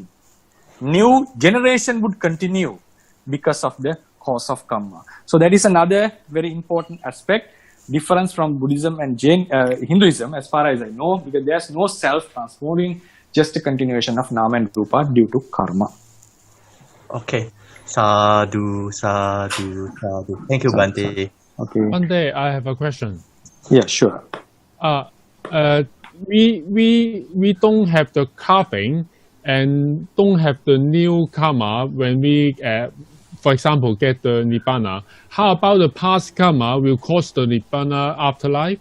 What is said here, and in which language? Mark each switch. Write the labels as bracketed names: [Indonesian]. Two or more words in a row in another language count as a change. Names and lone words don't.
[English] New generation would continue because of the cause of karma. So that is another very important aspect, difference from Buddhism and Hinduism, as far as I know, because there's no self-transforming, just a continuation of nama and rupa due to karma. [Pali] Okay. Sadhu, sadhu, sadhu. [English] Thank you, Bhante. Okay. Bhante, I have a question. Yeah, sure. We don't have the carving and don't have the new karma when we, for example, get the Nibbana. How about the past karma will cause the Nibbana afterlife?